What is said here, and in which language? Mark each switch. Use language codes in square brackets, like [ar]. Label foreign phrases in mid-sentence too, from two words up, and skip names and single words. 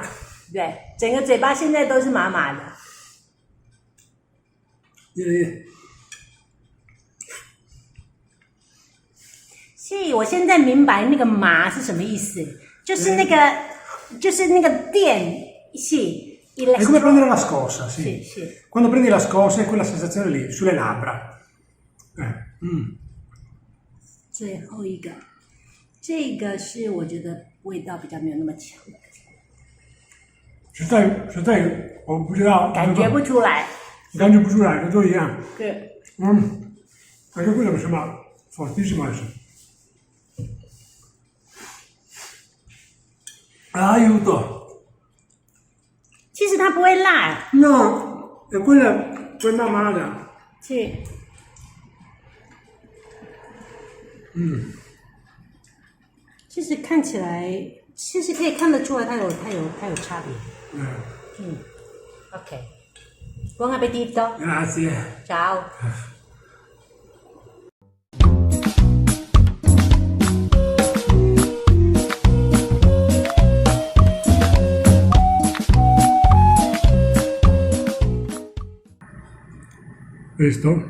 [zh] 对，整个嘴巴现在都是麻麻的。所以我现在明白那个麻是什么意思，就是那个电系。 [it] È come prendere la scossa, sì. Sì. Quando prendi la scossa è quella sensazione lì, sulle labbra. [zh] 最后一个，这个是我觉得味道比较没有那么强的，实在我不知道，感觉不出来。感觉不出来，都一样。对， [it] Anche quello mi sembra fortissimo adesso. Aiuto! [zh] 其实它不会辣， [it] No, è quella amara. [zh] 是，其实看起来，其实可以看得出来它有差别。OK， [it] buon appetito， Grazie. ciao。 Questo?